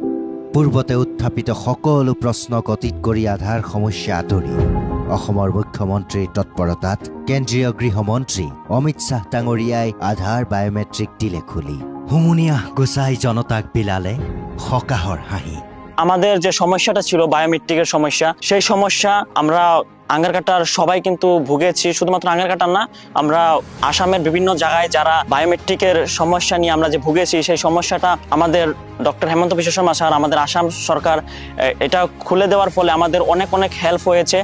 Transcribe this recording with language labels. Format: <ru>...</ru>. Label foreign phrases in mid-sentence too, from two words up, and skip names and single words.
<as>পূৰ্বতে উত্থাপিত সকলো প্ৰশ্নক অতীত কৰি আধাৰ সমস্যা আঁতৰি অসমৰ মুখ্যমন্ত্ৰীৰ তৎপৰতাত কেন্দ্ৰীয় গৃহমন্ত্ৰী অমিত শ্বাহ ডাঙৰীয়াই আধাৰ বায়োমেট্ৰিক দিলে খুলি। হুমুনিয়া গুচাই জনতাক বিলালে সকাহৰ হাঁহি।</as> <bn>আমাদের যে সমস্যাটা ছিল বায়োমেট্রিকের সমস্যা, সেই সমস্যা আমরা আঙ্গারকাটার সবাই কিন্তু ভুগেছি। শুধুমাত্র আঙ্গারকাটার না, আমরা আসামের বিভিন্ন জায়গায় যারা বায়োমেট্রিকের সমস্যা নিয়ে আমরা যে ভুগেছি, সেই সমস্যাটা আমাদের ডক্টর হেমন্ত বিশ্ব শর্মা স্যার, আমাদের আসাম সরকার এটা খুলে দেওয়ার ফলে আমাদের অনেক অনেক হেল্প হয়েছে।</bn>